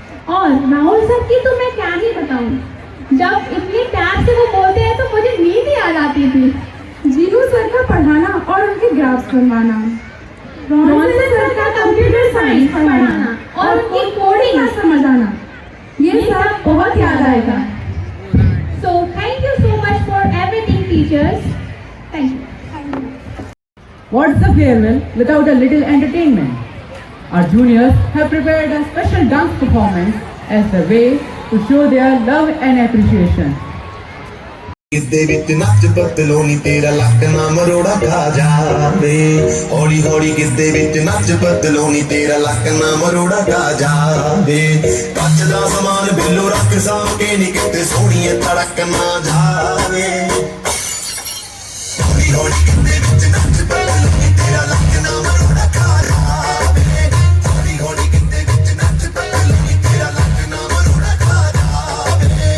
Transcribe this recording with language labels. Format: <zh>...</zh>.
<hi>और राहुल सर की तो मैं क्या ही बताऊं, जब इतने प्यार से वो बोलते हैं तो मुझे नींद ही आ जाती थी। जीनू सर का पढ़ाना और उनके ग्राफ्स बनवाना, रोहन सर का कंप्यूटर साइंस पढ़ाना और उनकी कोडिंग ना समझ आना, ये सब बहुत याद आएगा।</hi> <en>So thank you so much for everything, teachers. Thank you. What's the farewell without a little entertainment? Our juniors have prepared a special dance performance as the way to show their love and appreciation.</en> <pa>ਕਿਦੇ ਵਿੱਚ ਨੱਚ ਪਤਲੋਨੀ ਤੇਰਾ ਲੱਕ ਨਾ ਮਰੋੜਾ ਖਾ ਜਾਵੇ ਹੌਲੀ ਹੌਲੀ ਕਿਦੇ ਵਿੱਚ ਨੱਚ ਪਤਲੋਨੀ ਤੇਰਾ ਲੱਕ ਨਾ ਮਰੋੜਾ ਖਾ ਜਾਵੇ ਕੱਚ ਦਾ ਸਮਾਨ ਬਿੱਲੋ ਰੱਖ ਸਾਂਭ ਕੇ ਨੀ ਕਿਤੇ ਸੋਹਣੀਏ ਤੜਕ ਨਾ ਜਾਵੇ ਹੌਲੀ ਹੌਲੀ ਕਿਦੇ ਵਿੱਚ ਨੱਚ ਪਤਲੋਨੀ ਤੇਰਾ ਲੱਕ ਨਾ ਮਰੋੜਾ ਖਾ ਜਾਵੇ ਹੌਲੀ ਹੌਲੀ ਕਿਦੇ ਵਿੱਚ ਨੱਚ ਪਤਲੋਨੀ ਤੇਰਾ ਲੱਕ ਨਾ ਮਰੋੜਾ ਖਾ ਜਾਵੇ</pa>